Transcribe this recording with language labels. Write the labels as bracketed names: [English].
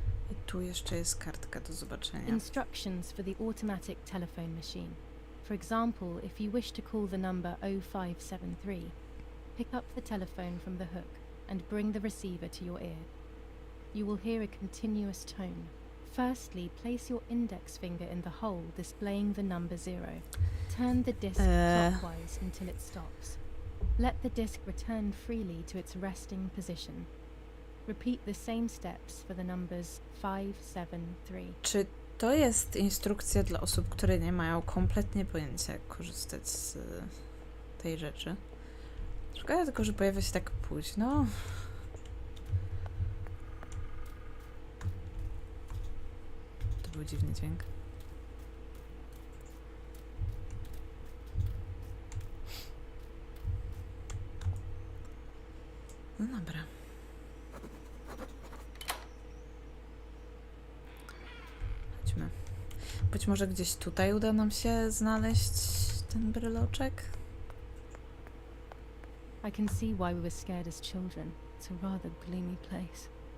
[Polish] I tu jeszcze jest kartka do zobaczenia. [English] Instructions for the automatic telephone machine. For example, if you wish to call the number 0573, pick up the telephone from the hook and bring the receiver to your ear. You will hear a continuous tone. Firstly, place your index finger in the hole displaying the number 0. Turn the disc clockwise until it stops. Let the disc return freely to its resting position. Repeat the same steps for the numbers 573. [Polish] Czy to jest instrukcja dla osób, które nie mają kompletnie pojęcia, jak korzystać z tej rzeczy? Szkoda tylko, że pojawia się tak późno. To był dziwny dźwięk. No dobra. Chodźmy. Być może gdzieś tutaj uda nam się znaleźć ten bryloczek? [English] I can see why we were scared as children. It's a rather gloomy place.